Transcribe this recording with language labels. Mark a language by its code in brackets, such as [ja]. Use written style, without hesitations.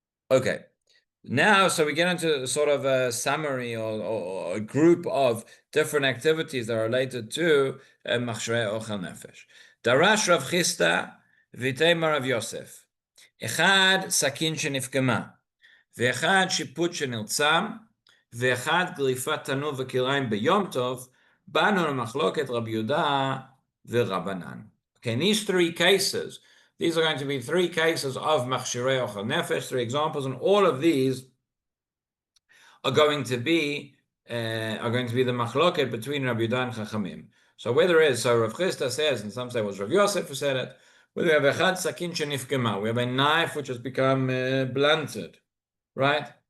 [en] Okay. Now, so we get into sort of a summary or a group of different activities that are related to Machshrei Ochel Nefesh. [he] Darash Rav Chisda v'tei Rav Yosef. Echad sakin shenifkema. ואחד שיפוט שנרצם, ואחד גליפת תנור וכלאיים ביום טוב, באנו למחלוקת רבי יהודה ורבנן. [en] Okay, in these three cases, these are going to be three cases of machshirei ochel nefesh, three examples, and all of these are going to be the machloket between Rabbi Yehuda and Chachamim. So whether it is, so Rav Chisda says, and some say it was Rav Yosef who said it, whether we have [he] echad sakin shenifkema, [en] we have a knife which has become blunted, right?